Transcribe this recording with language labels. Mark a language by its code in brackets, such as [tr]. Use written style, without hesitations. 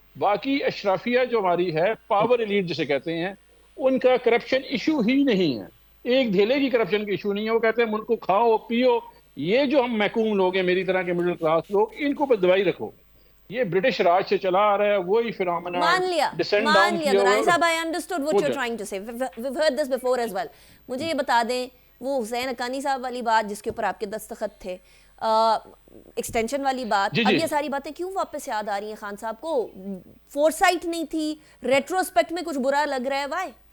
[ur] باقی اشرافیہ جو ہماری ہے، پاور ایلیٹ جسے کہتے ہیں، ان کا کرپشن ایشو ہی نہیں ہے. ایک دھیلے کی کرپشن کی ایشو نہیں ہے. وہ کہتے ہیں ملک کو کھاؤ پیو. یہ جو ہم محکوم لوگ ہیں میری طرح کے مڈل کلاس لوگ، ان کو بس دوائی رکھو. یہ برٹش راج سے چلا آ رہا ہے، وہی فینومینا مان لیا درانی صاحب. [en] I understood what you're trying to say. We've heard this before as well. [ur] مجھے یہ بتا دیں وہ حسین حقانی صاحب والی بات جس کے اوپر آپ کے دستخط تھے، ایکسٹینشن والی بات، اب یہ ساری باتیں کیوں واپس یاد آ رہی ہیں خان صاحب کو؟ فورسائٹ نہیں تھی؟ ریٹروسپیکٹ میں کچھ برا لگ رہا ہے؟ وائے؟